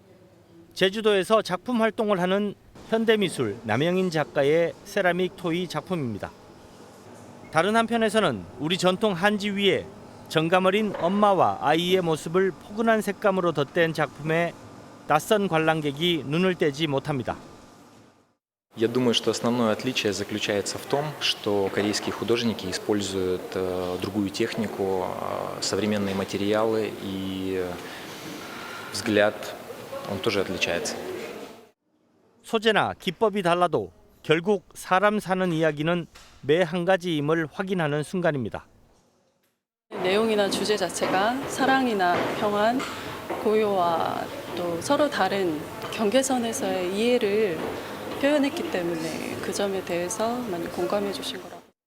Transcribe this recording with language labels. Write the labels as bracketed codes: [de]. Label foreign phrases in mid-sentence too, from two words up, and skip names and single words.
[ko] 제주도에서 작품 활동을 하는 현대미술 남영인 작가의 세라믹 토이 작품입니다. 다른 한편에서는 우리 전통 한지 위에 정감 어린 엄마와 아이의 모습을 포근한 색감으로 덧댄 작품에 낯선 관람객이 눈을 떼지 못합니다. [ru] Я думаю, что основное отличие заключается в том, что корейские художники используют другую технику, современные материалы, и взгляд, он тоже отличается. [ko] 소재나 기법이 달라도 결국 사람 사는 이야기는 매 한 가지임을 확인하는 순간입니다. 내용이나 주제 자체가 사랑이나 평안, 고요와 또 서로 다른 경계선에서의 이해를 표현했기 때문에 그 점에 대해서 많이 공감해 주신 거라고.